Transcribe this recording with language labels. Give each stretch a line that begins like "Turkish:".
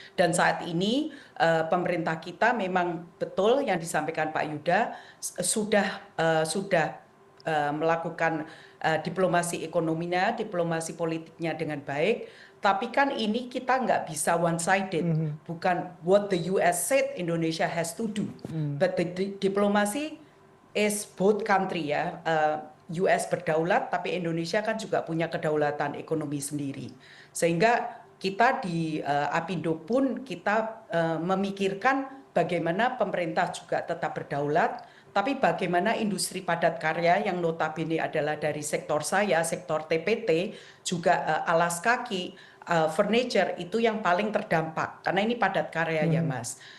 Indonesian: Dan saat ini pemerintah kita memang betul yang disampaikan Pak Yuda sudah melakukan diplomasi ekonominya, diplomasi politiknya dengan baik. Tapi kan ini kita nggak bisa one-sided.
English: Bukan what the US said Indonesia has to do. But the diplomacy is both country ya.
Indonesian: US berdaulat, tapi Indonesia kan juga punya kedaulatan ekonomi sendiri. Sehingga kita di Apindo pun kita memikirkan bagaimana pemerintah juga tetap berdaulat, tapi bagaimana industri padat karya yang notabene adalah dari sektor saya, sektor TPT, juga alas kaki, furniture itu yang paling terdampak karena ini padat karya ya Mas.